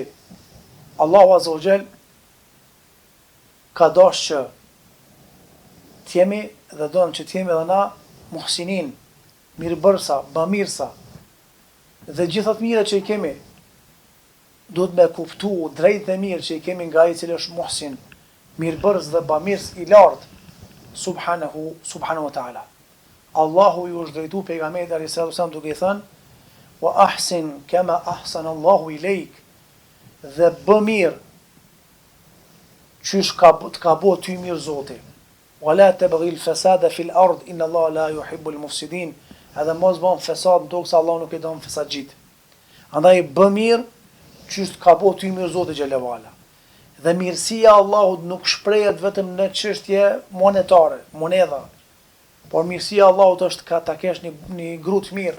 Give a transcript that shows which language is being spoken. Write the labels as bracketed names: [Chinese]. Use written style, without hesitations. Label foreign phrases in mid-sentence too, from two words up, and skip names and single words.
[Albanian] Allahu [Arabic] عز وجل [Albanian] ka dashur që t'jemi dhe donë që t'jemi edhe na muhsinin, mirë bërësa, bamirësa, dhe gjithat mire që i kemi, duhet me kuptu drejt dhe mirë që i kemi nga i cilë është muhsin, mirë bërës dhe bamirës i lartë, [Arabic] سبحانه وتعالى. [Albanian] Allahu ju është drejtu pejgamberit [Arabic] عليه الصلاة والسلام [Albanian] duke i thënë, [Arabic] وأحسن كما أحسن الله إليك, [Albanian] dhe bë mirë qysh ka bo ty mirë Zoti. [Arabic] ولا تبغ الفساد في الأرض إن الله لا يحب المفسدين. [Albanian] Edhe mos bën fesad në tokë, se Allah nuk e don fesadxhit. Andaj bë mirë qysh ka bo ty mirë Zoti [Arabic] جل وعلا. [Albanian] Dhe mirësia e Allahut nuk shprehet vetëm në çështje monetare, monedha, por mirësia e Allahut është ka ta kesh një gru të mirë.